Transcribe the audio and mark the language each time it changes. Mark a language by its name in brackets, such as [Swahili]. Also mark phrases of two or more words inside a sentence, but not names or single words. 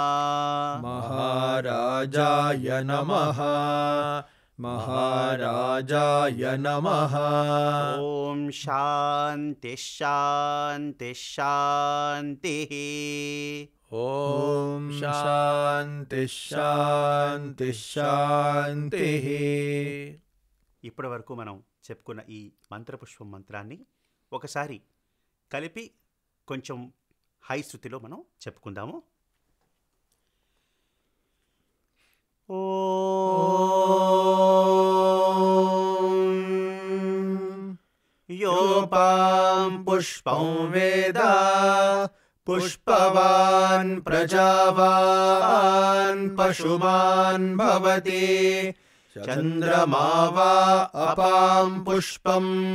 [Sanskrit] महाराजाय नमः महाराजाय नमः ॐ शान्ति शान्ति शान्तिः ॐ शान्ति शान्ति शान्तिः [Telugu] ఇప్పటి వరకు మనం చెప్పుకున్న ఈ మంత్రపుష్పం మంత్రాన్ని ఒకసారి కలిపి కొంచెం హై శృతిలో మనం చెప్పుకుందాము. [Sanskrit] योपां पुष्पं वेद पुष्पवान् प्रजावान् पशुमान् भवति चन्द्रमा वा अपां पुष्पं